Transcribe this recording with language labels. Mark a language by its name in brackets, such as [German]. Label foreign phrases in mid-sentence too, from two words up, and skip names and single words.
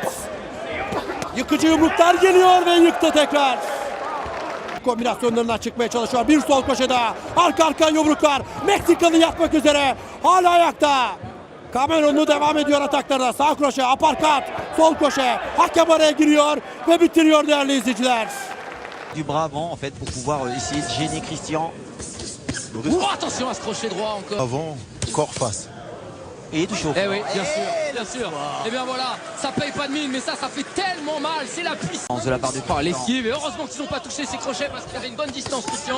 [Turkish] Yıkıcı yumruklar geliyor ve yıktı tekrar. Kombinasyonlarından çıkmaya çalışıyor. Bir sol koşe daha. Arka arka yumruklar. Meksikalı yatmak üzere. Hala ayakta. Cameron'u devam ediyor ataklarına. Sağ kroşe, aparkat, sol koşe. Hakem araya giriyor ve bitiriyor değerli izleyiciler. [French] Du bras avant en fait pour pouvoir essayer de gêner Christian. Attention à ce crochet droit encore. Avant, corps face. Et touche au oui, bien sûr. Et bien voilà, ça paye pas de mine, mais ça fait tellement mal. C'est la puissance de la part du corps. L'esquive, et heureusement qu'ils n'ont pas touché ces crochets parce qu'il avait une bonne distance, Christian.